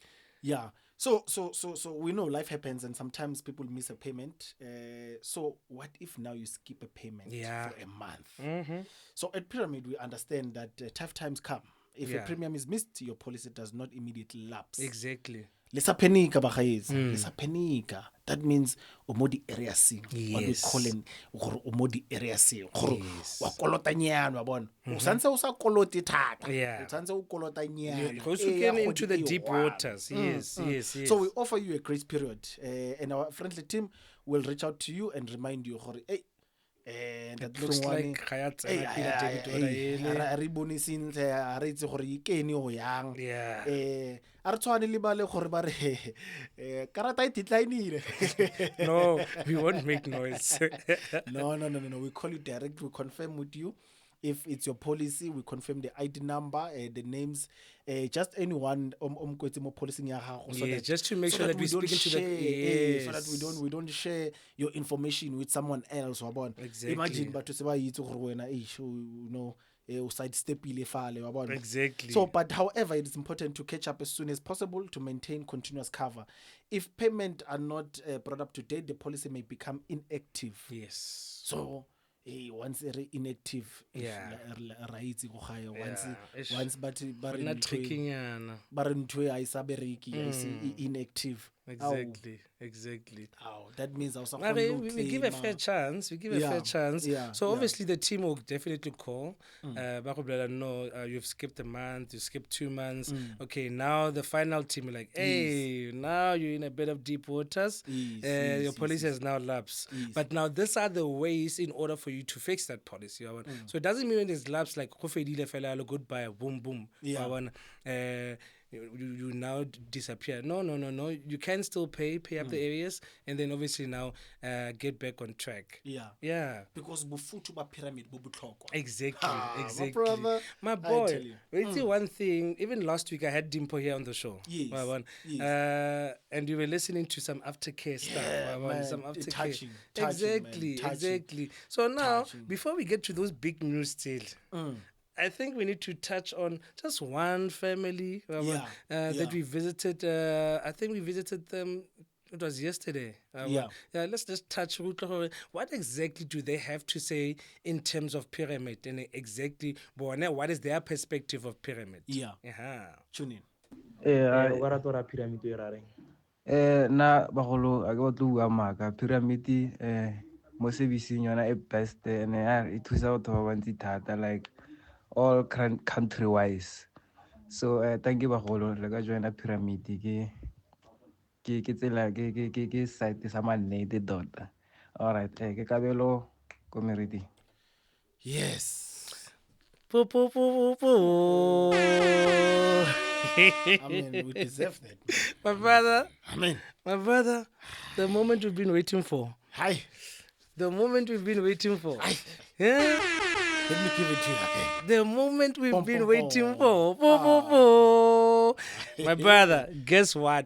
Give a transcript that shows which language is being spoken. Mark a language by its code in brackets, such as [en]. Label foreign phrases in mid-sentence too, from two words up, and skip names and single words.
[en] Yeah. So we know life happens and sometimes people miss a payment. So what if now you skip a payment Yeah. for a month? So at Pyramid, we understand that tough times come. If a Yeah. premium is missed, your policy does not immediately lapse. Exactly. [tn] Lesa penika bagaetsi. Lesa penika. [en] That means umodi area C. What we Yes. call in umodi area C. Yes. [tn] Wa kolota nyana wa bona. O santse o sa koloti thata. [en] Yeah. [tn] O santse o kolota nyana. [en] Because Eh, you ya get into the [tn] kgwedi e [en] deep one. waters. Yes, yes, yes. So we offer you a grace period, and our friendly team will reach out to you and remind you, hey, that looks like [tn] ga ya tsena pele [en] debit order [tn] ele. re bone sentle a re itse gore e kene go yang [en] Yeah. [tn] a re tshwane le bale gore ba re karata e declineile. [en] No, we won't make noise. No, we call you direct, we confirm with you. If it's your policy, we confirm the ID number, the names, just anyone [tn] kwetse mo policy ya gago, [en] so Yeah, that just to make sure that we we're don't speaking to the- share, so Yes. that we don't share your information with someone else [tn] wa bona. [en] Exactly. [tn] Imagine batho se ba itse gore wena o sidestepile fale wa bona. [en] Exactly. So, but however, it is important to catch up as soon as possible to maintain continuous cover. If payment are not brought up to date, the policy may become inactive. Yes. So once inactive, Yeah. [tn] ra itse go gae [en] Yeah. once but Not tricking. [tn] ba re ntwe a isa bereki a ise inactive. [en] Exactly. That means I was Mare, we give a fair chance. We give a fair chance. Yeah, So yeah. obviously the team will definitely call. [tn] Ba go bolela, [en] no, you've skipped a month, you skipped 2 months. Okay, now the final team are like, hey, now you're in a bit of deep waters. Yes, Your policy has now lapsed. Yes. But now these are the ways in order for you to fix that policy. So it doesn't mean when it's lapsed like [tn] go fedile fela [en] hello, goodbye, boom boom. Yeah. You now disappear. No. You can still pay up the areas, and then obviously now get back on track. Yeah. [tn] Because bufutu ba pyramid bo botlhokwa. [en] Exactly. My brother, My I boy. tell you. Wait till one thing. Even last week I had Dimpo here on the show. Yes, Wabona. yes. And you were listening to some aftercare stuff. Yeah, Wabona, man. some aftercare. Touching, Exactly. man. Touching. Exactly. So now, Touching. before we get to those big news still, I think we need to touch on just one family Yeah, that we visited. I think we visited them It was yesterday. Yeah. Let's just touch what exactly do they have to say in terms of pyramid and exactly what is their perspective of pyramid? Yeah. Tune in. [tn] o ka rata ora pyramid e ra reng Na bagolo a ke batlo bua maaka pyramid mo servicing yona e [en] best and [tn] e thusa batho ba bantsi thata [en] like all country wise. So thank you [tn] bagolo le ka joina pyramid ke tsela ke site sa mannete dota. [en] All right, [tn] ke kabelo ko Meriti. [en] Yes. Po, po, po, po, po. I mean, we deserve that. My brother, Amen. my brother, the moment we've been waiting for. Hi. The moment we've been waiting for. Aye. Yeah? Let me give it to you again. The moment we've Pom, been pom, waiting pom. for. Po, po, po. My brother, guess what?